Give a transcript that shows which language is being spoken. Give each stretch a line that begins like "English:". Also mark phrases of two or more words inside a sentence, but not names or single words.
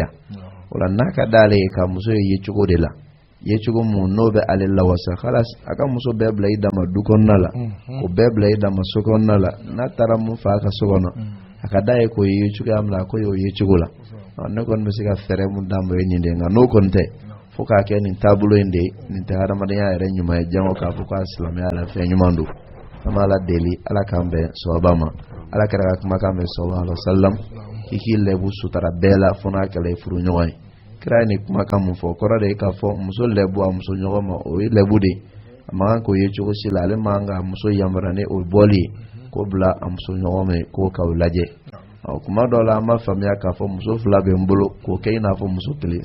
Bambara: O la n'a ka d'ale ye ka muso ye cogo de la, ye cogo mun n'o bɛ ale la wasa khalas a ka muso bɛɛ bila i dama du kɔnɔna la, o bɛɛ bila i dama so kɔnɔna la, n'a taara mun fa a ka so kɔnɔ a ka d'a ye k'o ye cogoya min na ko y'o ye cogo la. Ne kɔni bɛ se ka fɛɛrɛ mun d'a ma o ye nin de, nka n'o kɔni tɛ fo k'a kɛ nin taabolo in de nin tɛ hadamadenya yɛrɛ ɲuman ye jango k'a fɔ k'a silamɛya la fɛn ɲuman don. An bɛ Ala deli Ala k'an bɛn sawaba ma. Ala kɛra ka kumakan mɛn
Arabic: صلى الله عليه وسلم
Bambara: k'i k'i lɛbu sutara bɛɛ la fo n'a kɛla i furu ɲɔgɔn ye. Kira ye nin kumakan mun fɔ kɔrɔ de ye k'a fɔ muso lɛbu a muso ɲɔgɔn ma o ye lɛbu de, a man kan k'o ye cogo si la, ale man kan ka muso yamaruya ni o bɔli ye k'o bila a muso ɲɔgɔn ma k'o k'aw lajɛ. Kuma dɔw la an b'a faamuya k'a fɔ muso fila bɛ n bolo k'o kɛ i n'a fɔ muso kelen.